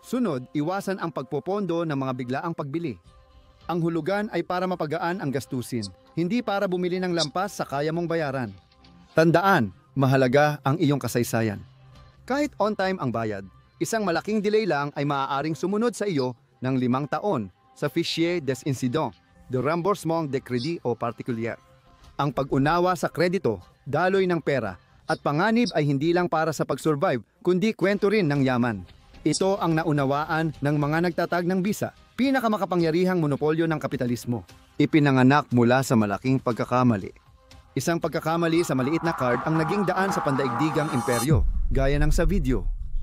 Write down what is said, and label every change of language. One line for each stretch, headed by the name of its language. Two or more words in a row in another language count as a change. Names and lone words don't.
Filipino: Sunod, iwasan ang pagpopondo ng mga biglaang pagbili. Ang hulugan ay para mapagaan ang gastusin, hindi para bumili ng lampas sa kaya mong bayaran. Tandaan, mahalaga ang iyong kasaysayan. Kahit on-time ang bayad, isang malaking delay lang ay maaaring sumunod sa iyo ng 5 taon sa Fichier des Incidents de Remboursement de Crédit o Particulier. Ang pag-unawa sa kredito, daloy ng pera, at panganib ay hindi lang para sa pag-survive, kundi kwento rin ng yaman. Ito ang naunawaan ng mga nagtatag ng bisa, pinakamakapangyarihang monopolyo ng kapitalismo. Ipinanganak mula sa malaking pagkakamali. Isang pagkakamali sa maliit na card ang naging daan sa pandaigdigang imperyo, gaya ng sa video.